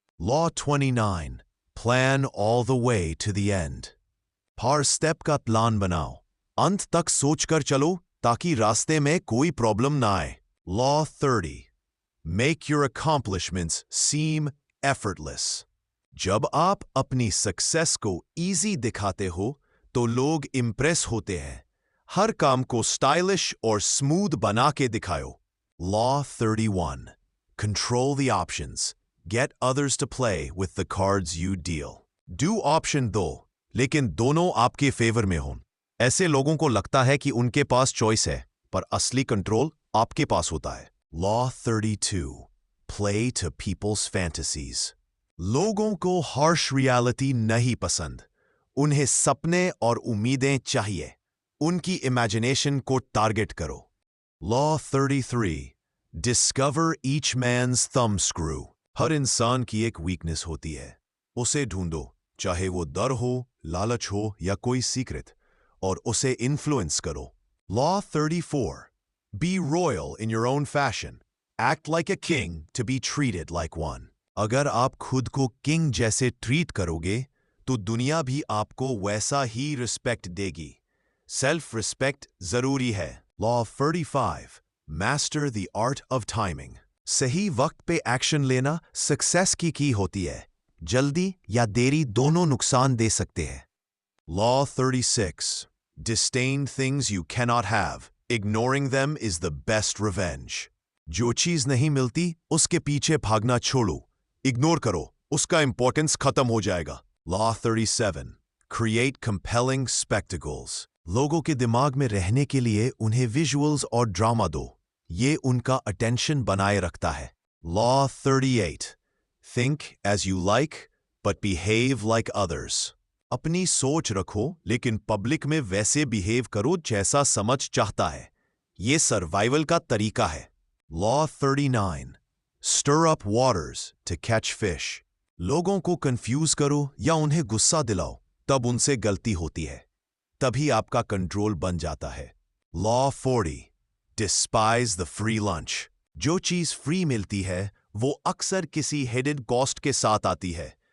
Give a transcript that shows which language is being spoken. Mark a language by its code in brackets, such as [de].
[en] Law 29. Plan all the way to the end. [hi] हर step का plan बनाओ। अंत तक सोचकर चलो ताकि रास्ते में कोई प्रॉब्लम ना आए। [en] Law 30. Make your accomplishments seem effortless. [hi] जब आप अपनी सक्सेस को इजी दिखाते हो तो लोग इम्प्रेस होते हैं। हर काम को स्टाइलिश और स्मूथ बना के दिखाओ। [en] Law 31. Control the options. Get others to play with the cards you deal. [hi] Do option दो, लेकिन दोनों आपके फेवर में हों। ऐसे लोगों को लगता है कि उनके पास चॉइस है, पर असली कंट्रोल आपके पास होता है। [en] Law 32. Play to people's fantasies. [hi] लोगों को हार्श रियलिटी नहीं पसंद। उन्हें सपने और उम्मीदें चाहिए। उनकी इमेजिनेशन को टारगेट करो। [en] Law 33. Discover each man's thumb screw. [hi] हर इंसान की एक वीकनेस होती है। उसे ढूंढो, चाहे वो डर हो, लालच हो या कोई सीक्रेट, और उसे इन्फ्लुएंस करो। [en] Law 34. Be royal in your own fashion. Act like a king to be treated like one. [hi] अगर आप खुद को किंग जैसे ट्रीट करोगे तो दुनिया भी आपको वैसा ही रिस्पेक्ट देगी। सेल्फ रिस्पेक्ट जरूरी है। [en] Law 35. Master the art of timing. [hi] सही वक्त पे एक्शन लेना सक्सेस की होती है। जल्दी या देरी दोनों नुकसान दे सकते हैं। [en] Law 36. Disdain things you cannot have. Ignoring them is the best revenge. [hi] जो चीज नहीं मिलती उसके पीछे भागना छोड़ो। इग्नोर करो, उसका इंपॉर्टेंस खत्म हो जाएगा। [en] Law 37. Create compelling spectacles. [hi] लोगों के दिमाग में रहने के लिए उन्हें विजुअल्स और ड्रामा दो। ये उनका अटेंशन बनाए रखता है। [en] Law 38. Think as you like, but behave like others. [hi] अपनी सोच रखो, लेकिन पब्लिक में वैसे बिहेव करो जैसा समझ चाहता है। ये सर्वाइवल का तरीका है। [en] Law 39. Stir up waters to catch fish. [hi] लोगों को कंफ्यूज करो या उन्हें गुस्सा दिलाओ, तब उनसे गलती होती है। तभी आपका कंट्रोल बन जाता है। [en] Law 40. Despise the free lunch. [hi] जो चीज फ्री मिलती है वो अक्सर किसी हेडेड कॉस्ट के साथ आती है।